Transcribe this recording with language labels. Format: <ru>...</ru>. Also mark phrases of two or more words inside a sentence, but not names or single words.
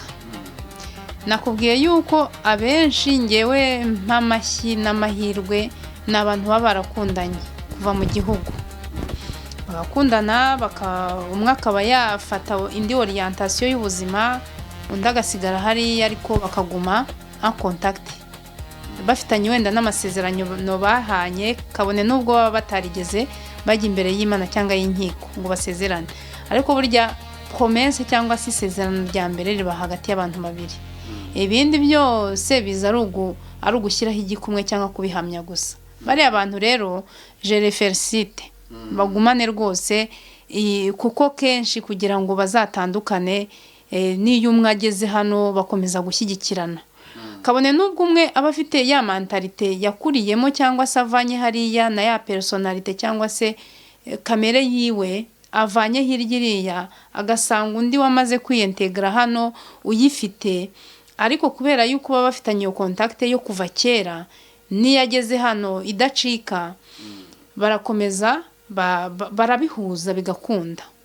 <rw>Nakubwiye yuko abenshi ngewe mpamashyi n'amahirwe ni abantu baba barakundanye kuva mu gihugu, bagakundana, umwe akaba yafata indi orientation y'ubuzima, undi agasigara hariya, ariko bakaguma</rw> <fr>en contact,</fr> <rw>bafitanye wenda n'amasezerano bahanye, kabone n'ubwo baba batarigeze bajya imbere y'Imana cyangwa y'inkiko ngo basezerane. Ariko burya promesse cyangwa se isezerano rya mbere riba hagati y'abantu babiri, ibindi byose biza ari ugushyiraho igikumwe cyangwa kubihamya gusa. Bariya abantu rero</rw> <fr>je les félicite,</fr> <rw>bagumane rwose, kuko kenshi kugira ngo bazatandukane, n'iyo umwe ageze hano bakomeza gushyigikirana. Kabone n'ubwo umwe aba afite ya mentalite yakuriyemo cyangwa se avanye hariya, na ya personalite cyangwa se kamere yiwe avanye hirya iriya, agasanga undi wamaze kwiyentegera hano uyifite, ariko kubera yuko baba bafitanye iyo contact yo kuva kera, niyo ageze hano idacika, barakomeza barabihuza bigakunda.</rw>